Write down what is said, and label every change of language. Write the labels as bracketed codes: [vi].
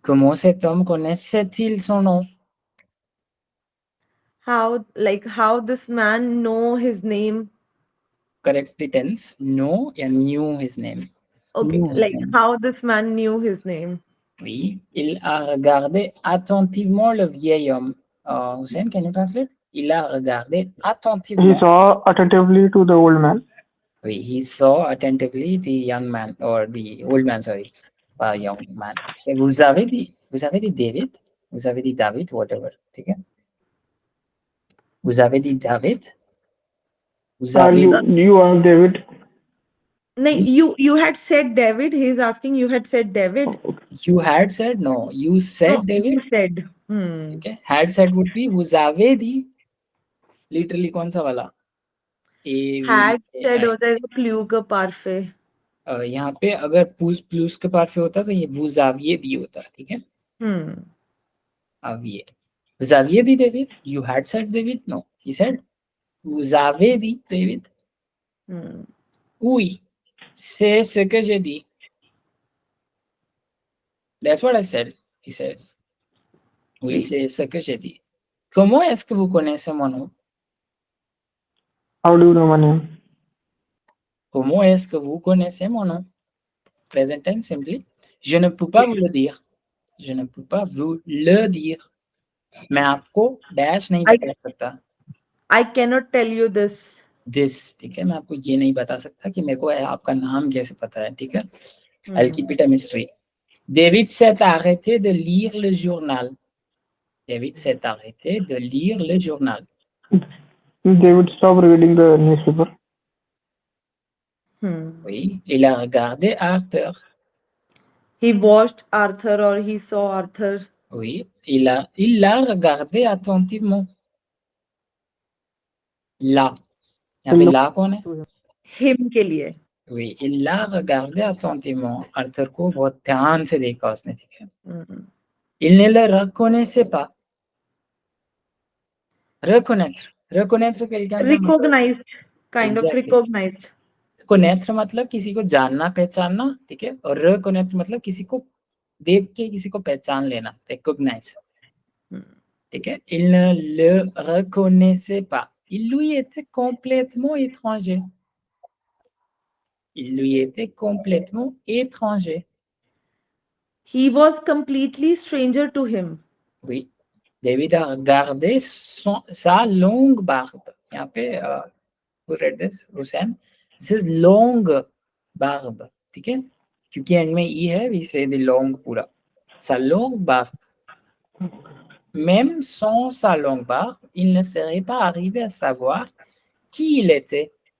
[fr] Comment cet homme connaissait-il son nom? [en] How this man know his name? Correct the tense. No, yeah, knew his name. Okay, Knew his like name. how this man knew his name. [fr] Oui. Il a regardé attentivement le vieil homme. [en] Hussein, can you translate? [fr] Il a regardé [en] He [fr] attentivement. [en] saw attentively to the old man. Oui, he saw attentively the young man or the old man, sorry, young man. [fr] vous avez dit David, vous avez dit David, [en] whatever, [hi] ठीक है? [fr] Vous avez dit David, vous avez [en] You asked David. No, you had said David. He's asking you had said David. you had said no, you said No, David. you said. Okay, had said would be [fr] vous avez dit. [hi] Literally कौन सा वाला? [en] Had said [hi] हो जाएगा प्लू का पार्फे. यहाँ पे अगर प्लूस के पार्फे होता तो ये [fr] vous aviez dit [hi] होता, ठीक है? [fr] Aviez. Vous aviez dit David? [en] You had said David? No. He said, [fr] vous avez dit David? Oui. C'est ce que j'ai dit. [en] That's what I said. He says. Oui, c'est ce que j'ai dit. [fr] Comment est-ce que vous connaissez mon nom? [en] How do you know my name? [fr] Comment est-ce que vous connaissez mon nom? [en] Present tense simply. [fr] Je ne peux pas vous le dire. Je ne peux pas vous le dire. [hi] मैं आपको dash नहीं बता सकता. [en] I cannot tell you this. [hi] This, ठीक है? मैं आपको ये नहीं बता सकता कि मेरे को आपका नाम कैसे पता है, ठीक है? [en] I'll keep it a mystery. [fr] David s'est arrêté de lire le journal. David s'est arrêté de lire le journal. [en] David stopped reading the newspaper. [fr] Oui, il a regardé Arthur. [en] He watched Arthur or he saw Arthur. [fr] Oui, il l'a regardé attentivement. [hi] Là. यहाँ पे ला कौन है? Him के लिए. [fr] Oui, il l'a regardé attentivement. [hi] Arthur को बहुत ध्यान से देखा उसने, ठीक है? [fr] Il ne le reconnaissait pas. Reconnaître. Reconnaître quelqu'un का [en] Recognized. Kind of recognized. [hi] Connaître मतलब किसी को जानना पहचानना, ठीक है? और reconnaître मतलब किसी को देख के किसी को पहचान लेना, recognize. ठीक है? [fr] Il ne le reconnaissait pas. Il lui était complètement étranger. Il lui était complètement étranger. [en] He was completely stranger to him. [fr] Oui. David a regardé sa longue barbe. [hi] यहाँ पे [en] who read this? Hussein. This is [fr] long barbe. [hi] ठीक है? क्योंकि and में ई है, [en] we say the long [hi] पूरा. [fr] Sa longue barbe. Même sans sa longue barbe, il ne serait pas arrivé à savoir qui il était.